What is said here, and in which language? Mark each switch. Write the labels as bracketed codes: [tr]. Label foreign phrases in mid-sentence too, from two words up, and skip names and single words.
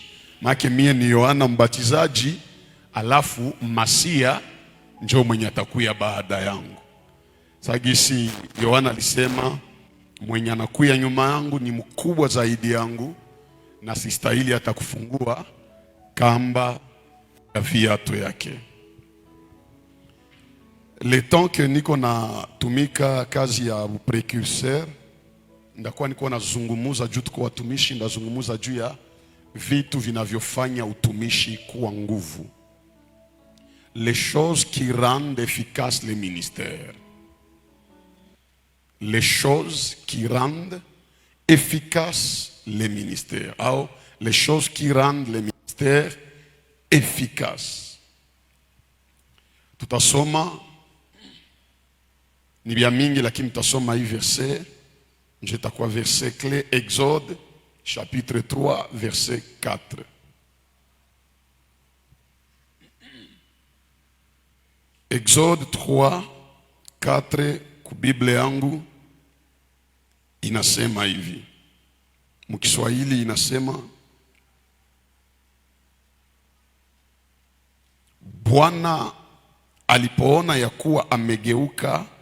[sw] Maana mie ni Yohana Mbatizaji, alafu Masia njoo mwenye atakuya baada yangu. Sagisi Yohana alisema mwenye anakuya nyuma yangu ni mkubwa zaidi yangu, na sistahili hata kufungua kamba ya viatu yake. [fr] Le temps que [sw] niko na tumika kazi ya precurseur, ndakuwa niko nazungumuza juu tuko watumishi, ndazungumuza juu ya vitu vinavyofanya utumishi kuwa nguvu. [fr] Les choses qui rendent efficace les ministères. Les choses qui rendent efficace les ministères. Ou les choses qui rendent les ministères efficaces. [sw] Tutasoma ni bia mingi, lakini tutasoma hii verset. Nitakuwa [fr] verset clé, Exode chapitre 3 verset 4. [sw] Exode 3 4 ku Biblia yangu inasema hivi. Mkiswahili inasema, Bwana alipoona ya kuwa amegeuka